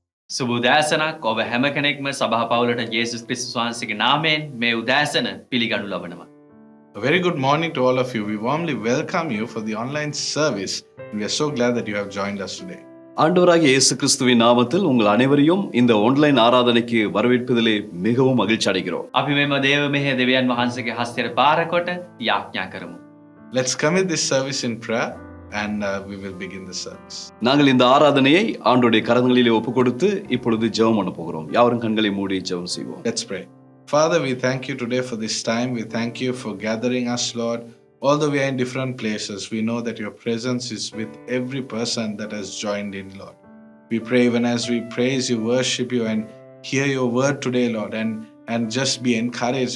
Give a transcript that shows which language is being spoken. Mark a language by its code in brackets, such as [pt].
[si] සුබ උදෑසනක් ඔබ හැම කෙනෙක්ම සභා පවුලට යේසුස් ක්‍රිස්තුස් වහන්සේගේ නාමයෙන් මේ උදෑසන පිළිගනු ලබනවා. [en] A very good morning to all of you. We warmly welcome you for the online service. And we are so glad that you have joined us today. [ta] ஆண்டவராகிய இயேசு கிறிஸ்துவின் நாமத்தில் உங்கள் அனைவரையும் இந்த ஆன்லைன் ஆராதனைக்கு வரவேற்பதிலே மிகவும் மகிழ்ச்சி அடைகிறோம். [si] අපි මෙම දේව මෙහෙය දෙවියන් වහන්සේගේ හස්තයට පාරකොට යාඥා කරමු. [en] Let's commit this service in prayer and we will begin the service. [ta] நாங்கள் இந்த ஆராதனையை ஆண்டவருடைய கரங்களிலே ஒப்புக் கொடுத்து இப்பொழுது ஜெபம் பண்ண போகிறோம். யாவரும் கண்களை மூடி ஜெபம் செய்வோம். [en] Let's pray. Father, we thank you today for this time. We thank you for gathering us, Lord. Although we are in different places, we know that your presence is with every person that has joined in, Lord. We pray even as we praise you, worship you, and hear your word today, Lord, and just be encouraged.